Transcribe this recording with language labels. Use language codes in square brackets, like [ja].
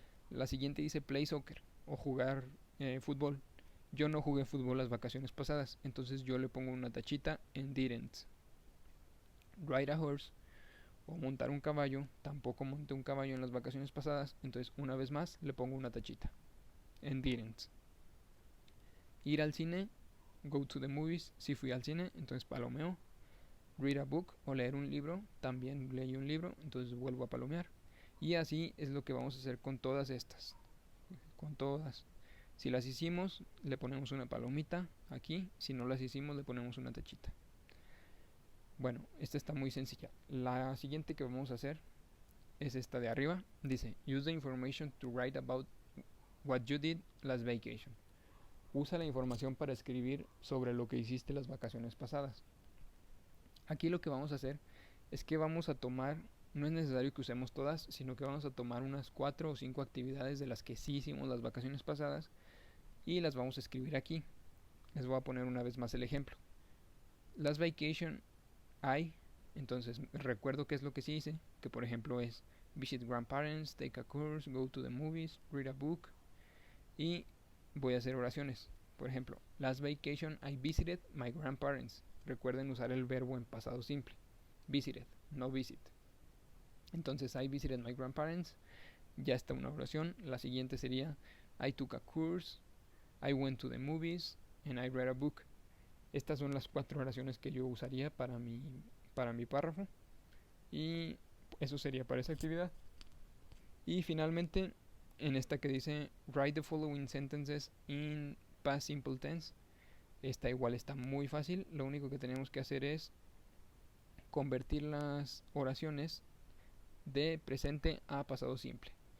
[es] La siguiente dice [en] play soccer [es] o jugar fútbol. Yo no jugué fútbol las vacaciones pasadas, entonces yo le pongo una tachita en didn't. [en] Ride a horse [es] o montar un caballo. Tampoco monté un caballo en las vacaciones pasadas, entonces una vez más le pongo una tachita en didn't. Ir al cine, [en] go to the movies. [es] Si fui al cine, entonces palomeo. [en] Read a book [es] o leer un libro, también leí un libro, entonces vuelvo a palomear. Y así es lo que vamos a hacer con todas estas. Con todas. Si las hicimos, le ponemos una palomita aquí. Si no las hicimos, le ponemos una tachita. Bueno, esta está muy sencilla. La siguiente que vamos a hacer es esta de arriba. Dice, [en] use the information to write about what you did last vacation. [es] Usa la información para escribir sobre lo que hiciste las vacaciones pasadas. Aquí lo que vamos a hacer es que vamos a tomar, no es necesario que usemos todas, sino que vamos a tomar unas 4 o 5 actividades de las que sí hicimos las vacaciones pasadas y las vamos a escribir aquí. Les voy a poner una vez más el ejemplo. [en] Last vacation I, [es] entonces recuerdo qué es lo que sí hice, que por ejemplo es [en] visit grandparents, take a course, go to the movies, read a book, [es] y voy a hacer oraciones. Por ejemplo, [en] last vacation I visited my grandparents. [es] Recuerden usar el verbo en pasado simple. Visited, no visit. Entonces, [en] I visited my grandparents. [es] Ya está una oración. La siguiente sería [en] I took a course, I went to the movies, and I read a book. [es] Estas son las 4 oraciones que yo usaría para mi párrafo. Y eso sería para esa actividad. Y finalmente, en esta que dice [en] write the following sentences in past simple tense. [es] Esta igual está muy fácil, lo único que tenemos que hacer es convertir las oraciones de presente a pasado simple.